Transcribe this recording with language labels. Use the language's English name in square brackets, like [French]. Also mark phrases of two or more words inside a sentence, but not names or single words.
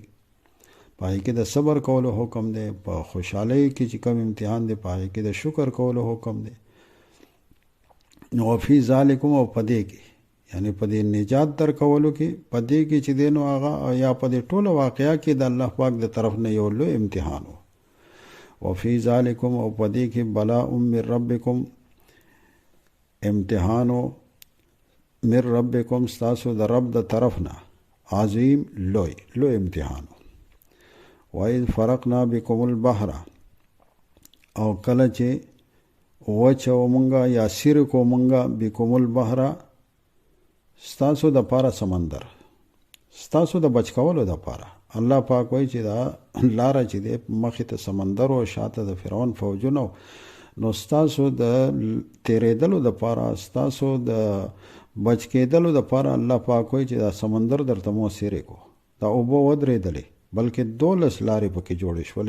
[Pashto] په هغې کې د صبر کولو حکم دی. په خوشحالۍ کې چې کوم امتحان دی په هغې کې د شکر کولو حکم دی. نو [Arabic] وفي ذالکم [Pashto] او په دې کې یعنی په دې نجات در کولو کې، په دې کې چې دی نو هغه یا په دې ټوله واقعه کې د الله پاک د طرف نه یو لوی امتحان و. [Arabic] وفي ذالکم [Pashto] او په دې کې [Arabic] بلاء من ربکم، [Pashto] امتحانو [Arabic] من ربکم [Pashto] ستاسو د رب د طرف نه، عظیم لوی امتحانو. [Arabic] وَإِذْ فَرَقْنَا بِكُمُ الْبَحْرَ، [Pashto] او کله چې وچو مونږه یا سیر کو مونږه [Arabic] بِكُمُ الْبَحْرَ [Pashto] ستاسو د پاره سمندر، ستاسو د بچ کولو د پاره. الله پاک وایي چې دا لاره چې دی مخې ته سمندر او شاته د فرعون فوجونه، نو ستاسو د تیرېدلو د پاره، ستاسو د بچ کېدلو د پاره الله پاک وایي چې دا سمندر درته مو سیرې کو، دا اوبه ودرېدلې، بلکې 12 لارې پکې جوړې شولې.